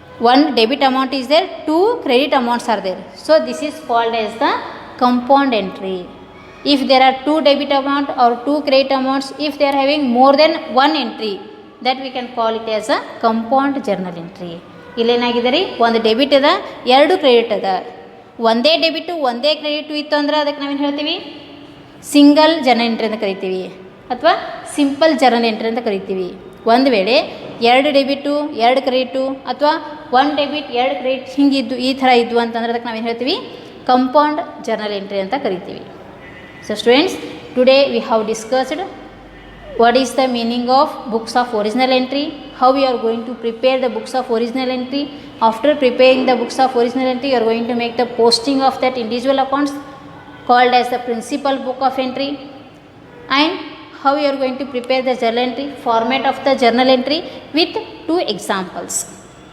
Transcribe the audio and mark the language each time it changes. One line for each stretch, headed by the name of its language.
English: One debit amount is there, two credit amounts are there. So this is called as the compound entry. If there are two debit amount or two credit amounts, if they are having more than one entry, that we can call it as a compound journal entry.
Kannada: ಇಲ್ಲೇನಾಗಿದ್ದಾರೆ, ಒಂದು debit ಅದ, ಎರಡು credit ಅದ. ಒಂದೇ debit ಒಂದೇ credit ಇತ್ತು ಅಂದರೆ ಅದಕ್ಕೆ ನಾವೇನು ಹೇಳ್ತೀವಿ, ಸಿಂಗಲ್ ಜರ್ನಲ್ ಎಂಟ್ರಿ ಅಂತ ಕರಿತೀವಿ, ಅಥವಾ ಸಿಂಪಲ್ ಜರ್ನಲ್ ಎಂಟ್ರಿ ಅಂತ ಕರಿತೀವಿ. ಒಂದು ವೇಳೆ ಎರಡು ಡೆಬಿಟು ಎರಡು ಕ್ರೆಡಿಟು ಅಥವಾ ಒನ್ ಡೆಬಿಟ್ ಎರಡು ಕ್ರೆಡಿಟ್ ಹಿಂಗಿದ್ದು ಈ ಥರ ಇದ್ದು ಅಂತಂದ್ರೆ ಅದಕ್ಕೆ ನಾವೇನು ಹೇಳ್ತೀವಿ, ಕಂಪೌಂಡ್ ಜರ್ನಲ್ ಎಂಟ್ರಿ ಅಂತ ಕರಿತೀವಿ.
English: So students, today we have discussed what is the meaning of books of original entry, how we are going to prepare the books of original entry. After preparing the books of original entry, you are going to make the posting of that individual accounts called as the principal book of entry, and how you are going to prepare the journal entry, format of the journal entry with 2 examples.